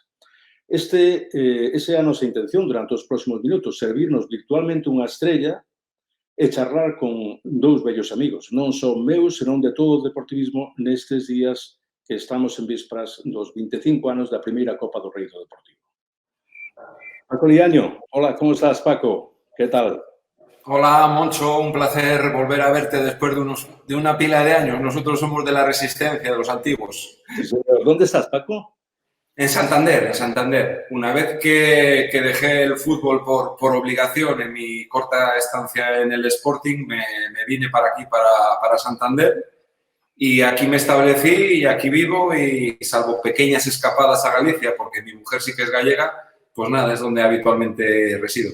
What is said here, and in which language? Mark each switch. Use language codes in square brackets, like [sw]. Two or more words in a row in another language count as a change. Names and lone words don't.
[gl] Esa é a nosa intención durante os próximos minutos, servirnos virtualmente unha estrella e charlar con dous vellos amigos, non só meus, senón de todo o deportivismo nestes días que estamos en vísperas dos 25 anos da primeira Copa do Rei do Deportivo. Paco Liaño, [es] hola, ¿cómo estás, Paco? ¿Qué tal? Hola, Moncho, un placer volver a verte después de una pila de años. Nosotros somos de la Resistencia, de los antiguos. Sí, señor. ¿Dónde estás, Paco? En Santander, en Santander. Una vez que dejé el fútbol por obligación en mi corta estancia en el Sporting, me vine para aquí, para Santander, y aquí me establecí y aquí vivo, y salvo pequeñas escapadas a Galicia, porque mi mujer sí que es gallega, pues nada, es donde habitualmente resido.